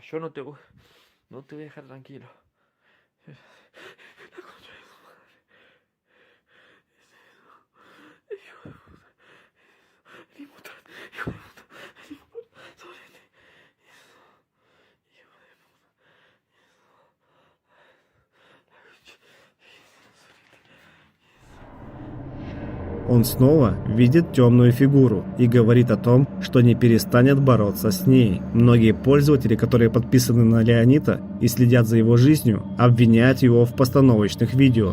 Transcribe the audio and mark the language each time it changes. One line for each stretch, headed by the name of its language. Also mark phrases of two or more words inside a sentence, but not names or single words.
Spanish: Yo no te voy a dejar tranquilo. La concha de su madre. Hijo de puta. Hijo de puta. Hijo de puta. Hijo de puta. Sobrete. Hijo de puta.
Russian: Он снова видит темную фигуру и говорит о том, что не перестанет бороться с ней. Многие пользователи, которые подписаны на Леонита и следят за его жизнью, обвиняют его в постановочных видео.